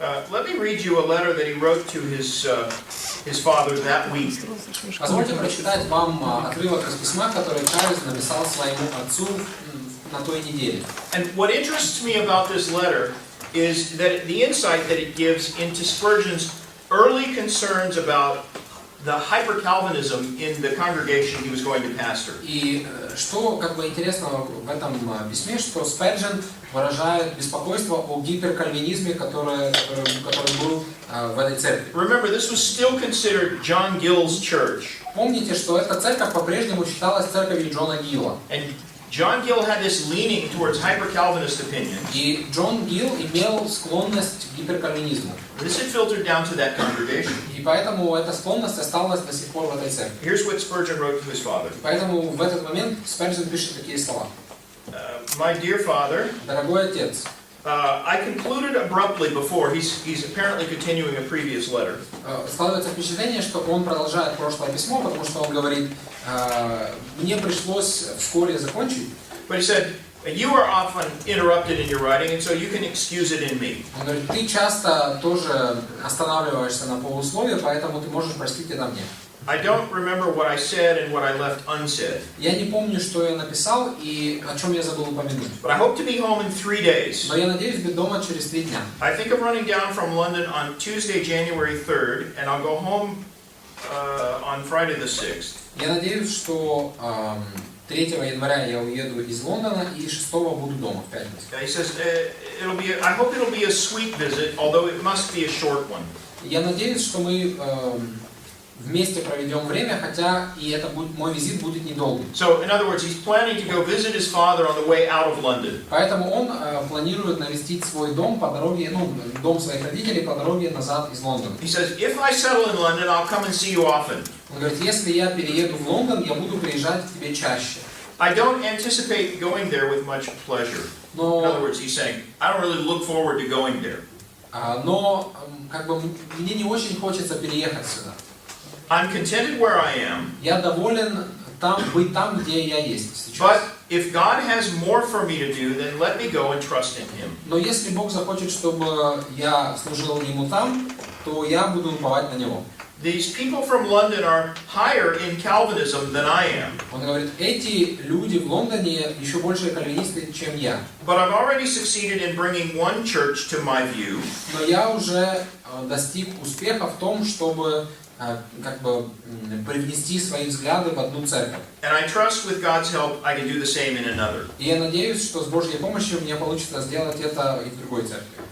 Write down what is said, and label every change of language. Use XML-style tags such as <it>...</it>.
<en>Let me read you a letter that he wrote to his father that week.</en> <ru>Позвольте прочитать вам отрывок из письма, который Чарльз написал своему отцу на той неделе.</ru> <en>And what interests me about this letter is that the insight that it gives into Spurgeon's early concerns about the hyper-Calvinism in the congregation he was going to pastor.</en> <ru>И что как бы интересного в этом письме, что Сперджен выражает беспокойство о гиперкальвинизме, который был в этой церкви.</ru> <en>Remember, this was still considered John Gill's church.</en> <ru>Помните, что эта церковь по-прежнему считалась церковью Джона Гилла.</ru> <en>And John Gill had this leaning towards hyper-Calvinist opinions.</en> <ru>И Джон Гилл имел склонность к гиперкальвинизму.</ru> <en>This had filtered down to that congregation.</en> <ru>И поэтому эта склонность осталась до сих пор в этой церкви.</ru> <en>Here's what Spurgeon wrote to his father.</en> <ru>Поэтому в этот момент Сперджен пишет такие слова.</ru> <en>My dear father,</en> <ru>Дорогой отец,</ru> <en>I concluded abruptly before. He's apparently continuing a previous letter.</en> <ru>складывается впечатление, что он продолжает прошлое письмо, потому что он говорит, мне пришлось вскоре закончить.</ru> <en>But he said, you are often interrupted in your writing, and so you can excuse it in me.</en> <ru>Он говорит, ты часто тоже останавливаешься на полусловие, поэтому ты можешь простить это мне.</ru> <en>I don't remember what I said and what I left unsaid.</en> <ru>Я не помню, что я написал и о чем я забыл упомянуть.</ru> <en>But I hope to be home in 3 days.</en> <ru>Но я надеюсь быть дома через 3 дня.</ru> <en>I think of running down from London on Tuesday, January 3rd, and I'll go home on Friday the 6th.</en> <ru>Я надеюсь, что 3 января я уеду из Лондона и 6 буду дома в пятницу.</ru> <en>He says, I hope it'll be a sweet visit, although it must be a short one.</en> <ru>Я надеюсь, что мы вместе проведем время, хотя и это будет, мой визит будет недолгим.</ru> <en>So, in other words, he's planning to go visit his father on the way out of London.</en> <ru>Поэтому он планирует навестить свой дом по дороге, дом своих родителей по дороге назад из Лондона.</ru> <en>He says, if I settle in London, I'll come and see you often.</en> <ru>Он говорит, если я перееду в Лондон, я буду приезжать к тебе чаще.</ru> <en>I don't anticipate going there with much pleasure. In other words, he's saying, I don't really look forward to going there.</en> <ru>Но как бы мне не очень хочется переехать сюда.</ru> <en>I'm contented where I am.</en> <ru>Я доволен быть там, где я есть сейчас.</ru> <en>But if God has more for me to do, then let me go and trust in Him.</en> <ru>Но если Бог захочет, чтобы я служил Ему там, то я буду уповать на Него.</ru> <en>These people from London are higher in Calvinism than I am.</en> <ru>Он говорит, эти люди в Лондоне еще больше кальвинисты, чем я.</ru> <en>But I've already succeeded in bringing one church to my view.</en> <ru>Но я уже достиг успеха в том, чтобы как бы привнести свои взгляды в одну церковь.</ru> <en>And I trust with God's help I can do the same in another.</en> <ru>И я надеюсь, что с Божьей помощью мне получится сделать это и в другой церкви.</ru>